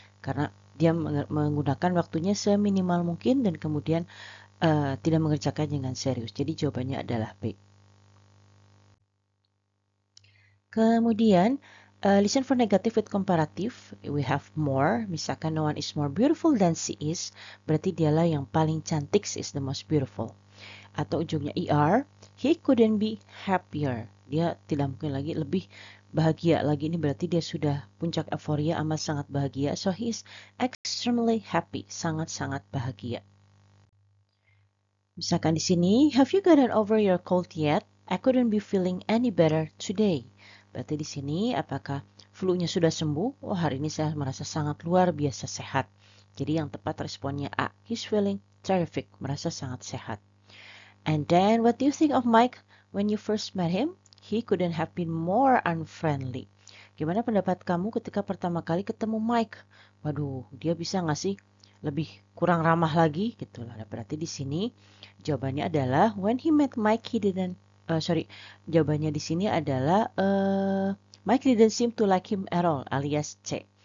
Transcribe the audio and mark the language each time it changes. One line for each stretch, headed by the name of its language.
Indonesian: Karena dia menggunakan waktunya seminimal mungkin dan kemudian tidak mengerjakan dengan serius. Jadi jawabannya adalah B.
English: Kemudian listen for negative with comparative. We have more. Misalkan no one is more beautiful than she is.
Indonesian: Berarti dialah yang paling cantik.
English: She is the most beautiful.
Indonesian: Atau ujungnya
English: ER. He couldn't be happier.
Indonesian: Dia tidak mungkin lagi lebih bahagia lagi. Ini berarti dia sudah puncak euforia, amat sangat bahagia.
English: So he is extremely happy.
Indonesian: Sangat-sangat bahagia. Misalkan di sini,
English: have you gotten over your cold yet? I couldn't be feeling any better today.
Indonesian: Berarti di sini apakah flu-nya sudah sembuh? Oh, hari ini saya merasa sangat luar biasa sehat. Jadi yang tepat responnya A.
English: He's feeling terrific,
Indonesian: merasa sangat sehat.
English: And then, what do you think of Mike when you first met him? He couldn't have been more unfriendly.
Indonesian: Gimana pendapat kamu ketika pertama kali ketemu Mike? Waduh, dia bisa nggak sih lebih kurang ramah lagi gitu lah. Nah, berarti di sini jawabannya adalah
English: when he met Mike he didn't
Indonesian: jawabannya di sini adalah
English: Mike didn't seem to like him at all
Indonesian: alias C.